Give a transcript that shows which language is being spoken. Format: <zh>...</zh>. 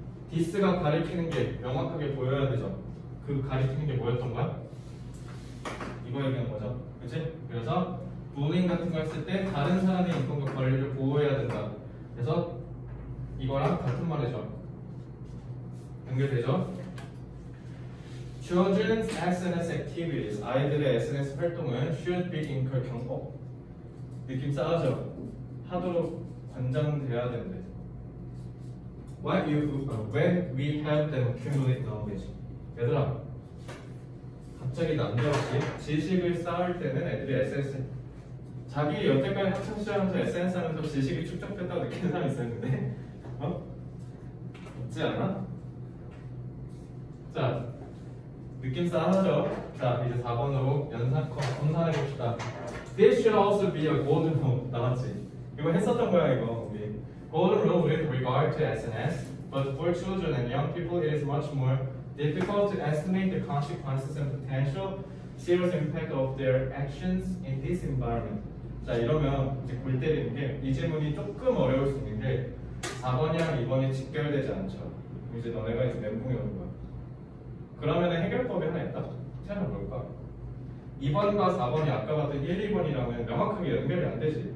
<ko>디스가 가리키는 게 명확하게 보여야 되죠. 그 가리키는 게 뭐였던 거야? 이거 얘기하는 거죠. 그치? 그래서 bullying 같은 거 했을 때 다른 사람의 인권과 권리를 보호해야 된다. 그래서 이거랑 같은 말이죠. 연결되죠?</ko> <en>Children's SNS activities.</en> <ko>아이들의 SNS 활동은</ko> <en>should be encouraged.</en> <ko>느낌 싸하죠? 하도록 권장돼야 된대.</ko> <en>When we have them accumulate knowledge.</en> <ko>얘들아, 갑자기 남자없이 지식을 쌓을 때는 애들이 SNS 자기 여태까지 학창 시절하면서 SNS 하면서 지식이 축적됐다고 느끼는 사람이 있었는데 없지 않아? 자, 느낌 싸하죠? 자, 이제 4번으로 검사해봅시다.</ko> <en>This should also be a golden rule.</en> <ko>나왔지? 이거 했었던 거야 이거 우리.</ko> <en>Golden rule with regard to SNS, but for children and young people it is much more difficult to estimate the consequences and potential serious impact of their actions in this environment.</en> <ko>자, 이러면 이제 골 때리는 게 이 질문이 조금 어려울 수 있는 게 4번이랑 2번이 직결되지 않죠. 이제 너네가 이제 멘붕이 오는 거야. 그러면 해결법이 하나 있다. 생각해 볼까? 2번과 4번이 아까 봤던 1, 2번이랑은 명확하게 연결이 안 되지.</ko>